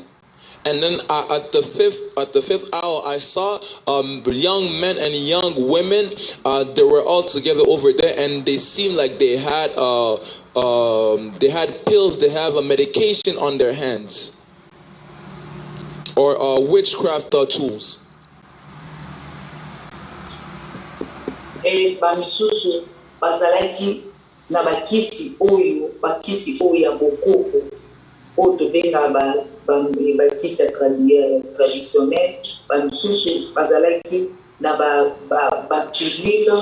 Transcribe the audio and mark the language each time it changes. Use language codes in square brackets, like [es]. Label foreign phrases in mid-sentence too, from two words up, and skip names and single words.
[en] And then at the fifth hour, I saw young men and young women. They were all together over there, and they seemed like they had pills. They have a medication on their hands. Or witchcraft tools. [ln] Et bamisusu bazalaki na bakisi oyo ya bokoko oyo tobenga bakisi traditionnel. Bamisusu bazalaki na bapilule.